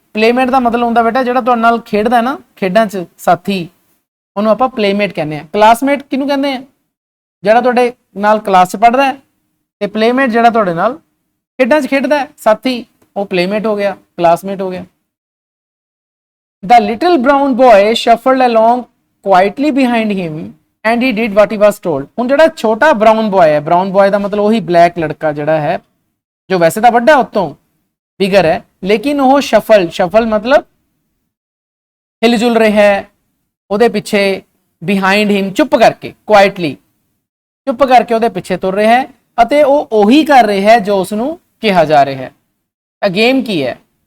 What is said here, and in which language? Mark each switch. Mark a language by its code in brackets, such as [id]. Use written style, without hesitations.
[pa] ਪਲੇਮੇਟ ਦਾ ਮਤਲਬ ਹੁੰਦਾ ਬੇਟਾ ਜਿਹੜਾ ਤੁਹਾਡੇ ਨਾਲ ਖੇਡਦਾ ਨਾ, ਖੇਡਾਂ 'ਚ ਸਾਥੀ, ਉਹਨੂੰ ਆਪਾਂ ਪਲੇਮੇਟ ਕਹਿੰਦੇ ਆ। ਕਲਾਸਮੇਟ ਕਿਹਨੂੰ ਕਹਿੰਦੇ ਆ? ਜਿਹੜਾ ਤੁਹਾਡੇ ਨਾਲ ਕਲਾਸ 'ਚ ਪੜ੍ਹਦਾ ਹੈ। ਤੇ ਪਲੇਮੇਟ ਜਿਹੜਾ ਤੁਹਾਡੇ ਨਾਲ ਖੇਡਾਂ 'ਚ ਖੇਡਦਾ ਹੈ, ਸਾਥੀ, ਉਹ ਪਲੇਮੇਟ ਹੋ ਗਿਆ, ਕਲਾਸਮੇਟ ਹੋ ਗਿਆ। [en] The little brown boy shuffled along quietly behind him and he did what he was told। [pa] ਹੁਣ ਜਿਹੜਾ ਛੋਟਾ ਬਰਾਊਨ ਬॉय ਹੈ, ਬਰਾਊਨ ਬॉय ਦਾ ਮਤਲਬ ਉਹੀ ਬਲੈਕ ਲੜਕਾ ਜਿਹੜਾ ਹੈ, ਜੋ ਵੈਸੇ ਤਾਂ ਵੱਡਾ ਉਤੋਂ ਬਿਗਰ ਹੈ, ਲੇਕਿਨ ਉਹ ਸ਼ਫਲ ਮਤਲਬ ਹਿਲਜੁਲ ਰਿਹਾ ਹੈ ਉਹਦੇ ਪਿੱਛੇ, [en] behind him [pa] ਚੁੱਪ ਕਰਕੇ, ਕੁਆਇਟਲੀ ਚੁੱਪ ਕਰਕੇ ਉਹਦੇ ਪਿੱਛੇ ਤੁਰ ਰਿਹਾ ਹੈ, ਅਤੇ ਉਹ ਉਹੀ ਕਰ ਰਿਹਾ ਹੈ ਜੋ ਉਸ ਨੂੰ ਕਿਹਾ ਜਾ ਰਿਹਾ ਹੈ। ਤਾਂ ਗੇਮ ਕੀ ਹੈ?